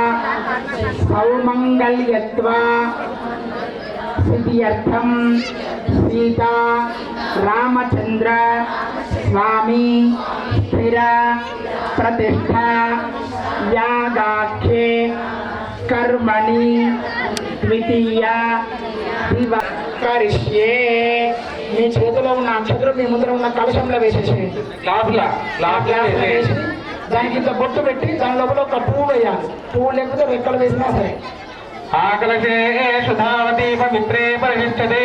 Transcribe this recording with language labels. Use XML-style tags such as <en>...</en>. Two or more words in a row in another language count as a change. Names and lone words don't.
<sa>सौमंगल्यत्व सिद्ध्यर्थम सीता रामचंद्र स्वामी स्थिर प्रतिष्ठा यागाख्ये कर्मणि द्वितीय</sa> <te>కరిష్యే మీ చేతిలో ఉన్న అక్షతులు మీ ముందర ఉన్న కలశంలో వేసేసేయండి దానికి ఇంత బొట్టు పెట్టి దాని లోపల ఒక పువ్వు వేయాలి పువ్వు లేకపోతే రెక్కలు వేసినా సరే</te> <sa>ఆకలశే సుధావతి పవిత్రే పరిశిష్టతే</sa>